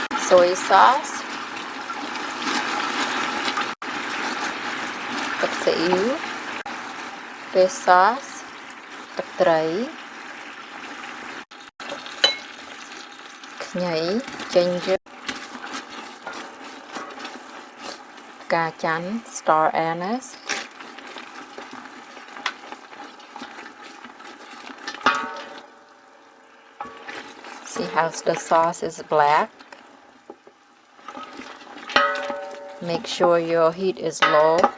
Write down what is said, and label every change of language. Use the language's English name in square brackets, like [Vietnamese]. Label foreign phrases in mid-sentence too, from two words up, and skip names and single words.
[English] soy sauce [Khmer] ទឹកស៊ីអ៊ីវ [English] fish sauce [Khmer] ទឹកត្រី [English] ខ្ញី ginger [Khmer] ផ្កាច័ន្ទ [English] star anise See how the sauce is black. Make sure your heat is low.